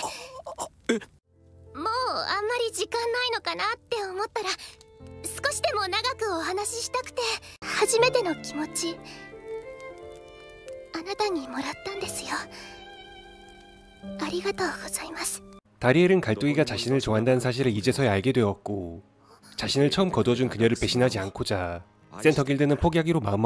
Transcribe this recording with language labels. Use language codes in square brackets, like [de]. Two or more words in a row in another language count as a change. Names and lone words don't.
[ja] もうあんまり時間ないのかなって思ったら少しでも長くお話ししたくて初めての気持ちあなたにもらったんですよ。ありがとうございます。 [ko] 다리엘은 갈뚝이가 자신을 좋아한다는 사실을 이제서야 알게 되었고 자신을 처음 거두어준 그녀를 배신하지 않고자 센터길드는 포기하기로